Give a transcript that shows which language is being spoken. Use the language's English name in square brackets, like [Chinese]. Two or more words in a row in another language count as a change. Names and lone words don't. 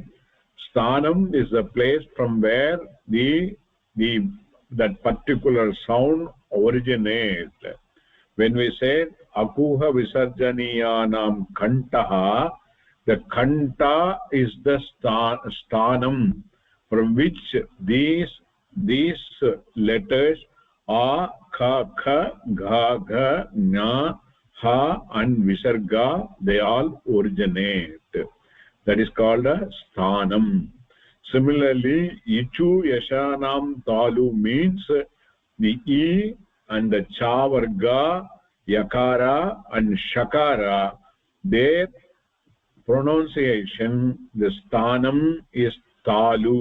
[English] Sthanam is the place from where that particular sound originates. When we say [Sanskrit] अकुह विसर्जनीयानां कण्ठः, [English] the kanta is the sthanam from which these letters a, kha, kha, gha, gha, na, ha and visarga, they all originate. That is called a sthanam. Similarly, [Sanskrit] इचु यशानां तालु [English] means the e and the cha varga, yakara and shakara, their pronunciation, the sthanam is talu.